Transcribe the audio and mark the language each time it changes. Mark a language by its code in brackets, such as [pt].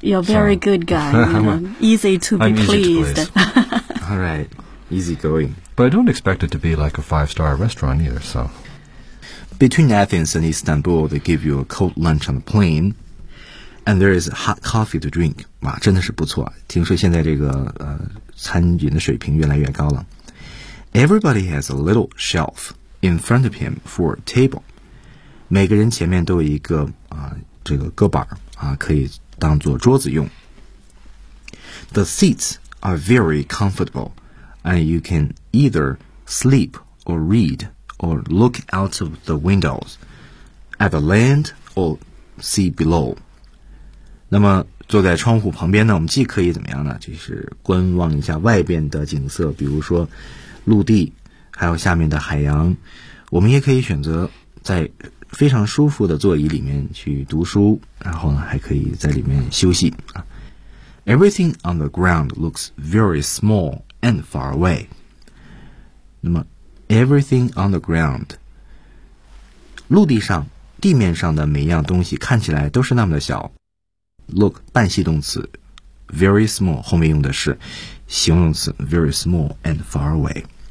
[en] You're a very good guy. All right. Easy going. But I don't expect it to be like a 5-star restaurant either, so. Between Athens and Istanbul, they give you a cold lunch on the plane, and there is hot coffee to drink. [zh] 哇，真的是不错。听说现在这个餐饮的水平越来越高了。 [en] Everybody has a little shelf in front of him for a table. [zh] 每个人前面都有一个这个搁板可以当做桌子用。 [en] The seats are very comfortable, and you can either sleep or read or look out of the windows at the land or sea below. [zh] 那么坐在窗户旁边呢，我们既可以怎么样呢？就是观望一下外边的景色，比如说陆地，还有下面的海洋。我们也可以选择在非常舒服的座椅里面去读书，然后呢，还可以在里面休息。 [en] Everything on the ground looks very small and far away. [zh] 那么 ， [en] everything on the ground， [zh] 陆地上、地面上的每一样东西看起来都是那么的小。 [en] Look [zh] 半系动词 [en] ，very small [zh] 后面用的是形容词 [en] ，very small and far away.